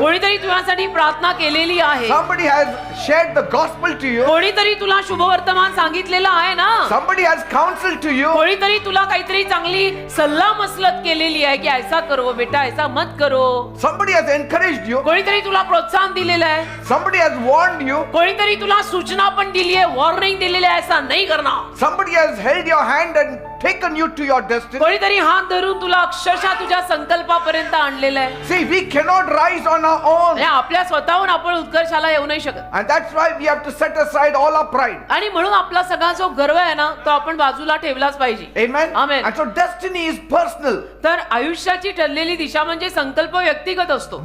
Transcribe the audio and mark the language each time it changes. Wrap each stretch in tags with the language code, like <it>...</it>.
<mr>कोणीतरी तुझ्यासाठी प्रार्थना केलेली आहे.</mr> <en>Somebody has shared the gospel to you.</en> <mr>कोणीतरी तुला शुभवर्तमान सांगितलेलं आहे ना.</mr> <en>Somebody has counseled to you.</en> <mr>कोणीतरी तुला काहीतरी चांगली सल्ला मसलत केलेली आहे की</mr> <hi>ऐसा करो बेटा, ऐसा मत करो.</hi> <en>Somebody has encouraged you.</en> <mr>कोणीतरी तुला प्रोत्साहन दिलेलं आहे.</mr> <en>Somebody has warned you.</en> <mr>कोणीतरी तुला सूचना पण दिली आहे, वॉर्निंग दिलेली आहे, ऐसा नाही करणार.</mr> <en>Somebody has held your hand and taken you to your destiny.</en> <mr>कोणीतरी हात धरून तुला अक्षरशः तुझ्या संकल्पापर्यंत आणलेलं आहे.</mr> <en>See, we cannot rise on our own.</en> <mr>आणि आपल्या स्वतःहून आपण उत्कर्षाला येऊ नाही शकत.</mr> <en>And that's why we have to set aside all our pride.</en> <mr>आणि म्हणून आपला सगळा जो गर्व आहे ना तो आपण बाजूला ठेवलाच पाहिजे.</mr> <en>Amen. Amen. And so destiny is personal.</en> <mr>तर आयुष्याची ठरलेली दिशा म्हणजे संकल्प व्यक्तिगत असतो.</mr>